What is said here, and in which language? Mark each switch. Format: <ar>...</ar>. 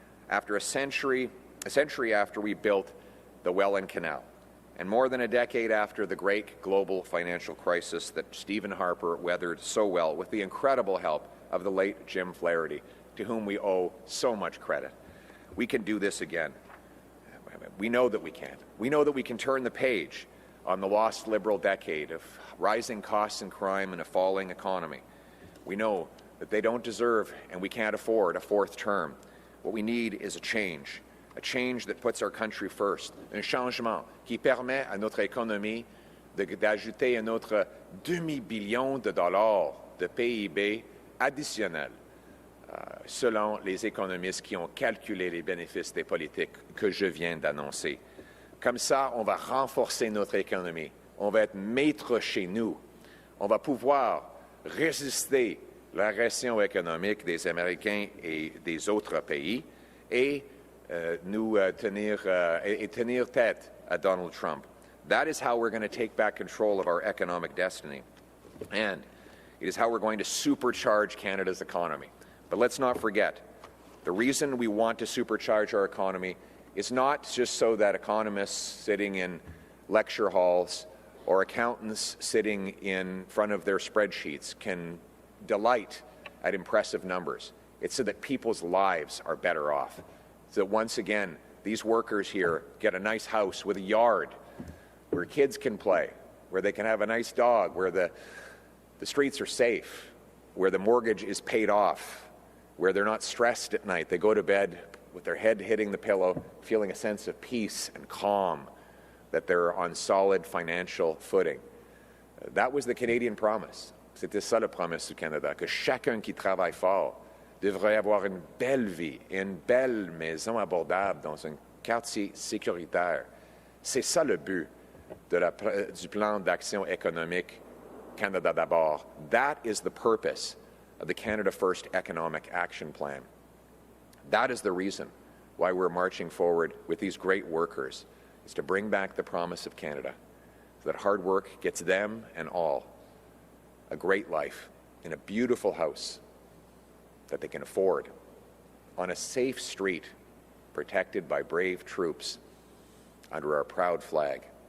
<en>After a century after we built the Welland Canal, and more than a decade after the great global financial crisis that Stephen Harper weathered so well with the incredible help of the late Jim Flaherty, to whom we owe so much credit. We can do this again. We know that we can. We know that we can turn the page on the lost Liberal decade of rising costs and crime and a falling economy. We know that they don't deserve and we can't afford a fourth term. What we need is a change that puts our country first,</en> <fr>un changement qui permet à notre économie d'ajouter un autre demi-billion de dollars de PIB additionnel, selon les économistes qui ont calculé les bénéfices des politiques que je viens d'annoncer. Comme ça, on va renforcer notre économie, on va être maître chez nous, on va pouvoir résister la récession économique des Américains et des autres pays et tenir tête à Donald Trump.</fr> <en>That is how we're going to take back control of our economic destiny. And it is how we're going to supercharge Canada's economy. But let's not forget, the reason we want to supercharge our economy is not just so that economists sitting in lecture halls or accountants sitting in front of their spreadsheets can delight at impressive numbers. It's so that people's lives are better off. So that once again, these workers here get a nice house with a yard where kids can play, where they can have a nice dog, where the streets are safe, where the mortgage is paid off, where they're not stressed at night. They go to bed with their head hitting the pillow, feeling a sense of peace and calm, that they're on solid financial footing. That was the Canadian promise.</en> <fr>C'était ça la promesse du Canada, que chacun qui travaille fort devrait avoir une belle vie et une belle maison abordable dans un quartier sécuritaire. C'est ça le but du plan d'action économique Canada d'abord.</fr> <en>That is the purpose of the Canada First Economic Action Plan. That is the reason why we're marching forward with these great workers, is to bring back the promise of Canada, so that hard work gets them and all a great life in a beautiful house that they can afford, on a safe street, protected by brave troops under our proud flag.</en>